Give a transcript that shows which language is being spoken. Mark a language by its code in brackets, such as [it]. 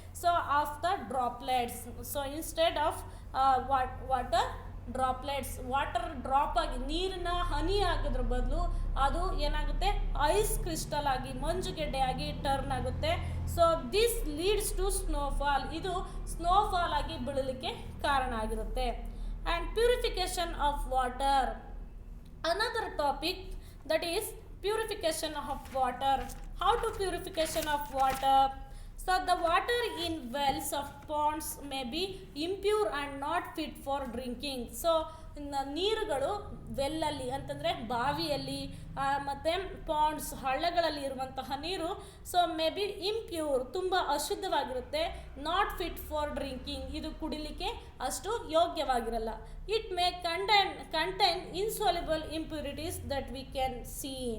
[kn] So of the droplets, so instead of water droplets, water drop ಆಗಿ ನೀರಿನ ಹನಿ ಆಗೋದ್ರ ಬದಲು ಅದು ಏನಾಗುತ್ತೆ, ಐಸ್ ಕ್ರಿಸ್ಟಲ್ ಆಗಿ ಮಂಜುಗೆಡ್ಡೆ ಆಗಿ ಟರ್ನ್ ಆಗುತ್ತೆ. [en] so this leads to snowfall, [kn] ಇದು ಸ್ನೋಫಾಲ್ ಆಗಿ ಬೀಳಲಿಕ್ಕೆ ಕಾರಣ ಆಗಿರುತ್ತೆ. [en] And purification of water, another topic, that is purification of water. How to purification of water? So the water in wells of ponds may be impure and not fit for drinking. [kn] So ನೀರುಗಳು ವೆಲ್ಲಲ್ಲಿ ಅಂತಂದರೆ ಬಾವಿಯಲ್ಲಿ ಮತ್ತು Pond's ಹಳ್ಳಗಳಲ್ಲಿ ಇರುವಂತಹ ನೀರು so may be impure, ತುಂಬ ಅಶುದ್ಧವಾಗಿರುತ್ತೆ. [en] not fit for drinking, [kn] ಇದು ಕುಡಿಲಿಕ್ಕೆ ಅಷ್ಟು ಯೋಗ್ಯವಾಗಿರಲ್ಲ. [en] It may contain insoluble impurities that we can see.